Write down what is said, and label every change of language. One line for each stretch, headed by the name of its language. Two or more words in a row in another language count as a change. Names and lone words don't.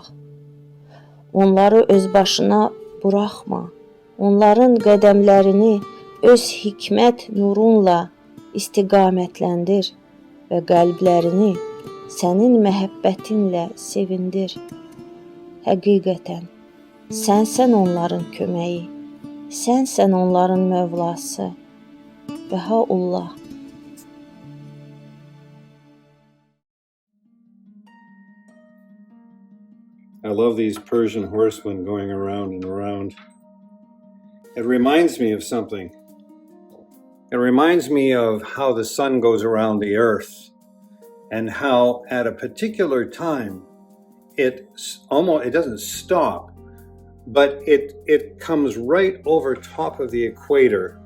Azerbaijani: Onları öz başına buraxma, onların qədəmlərini öz hikmət nurunla istiqamətləndir və qəlblərini sənin məhəbbətinlə sevindir. Həqiqətən, sənsən onların köməyi, sənsən onların Mövlası. Baha'u'llah.
English: I love these Persian horsemen going around and around. It reminds me of something. It reminds me of how the sun goes around the earth and how at a particular time it doesn't stop, but it comes right over top of the equator.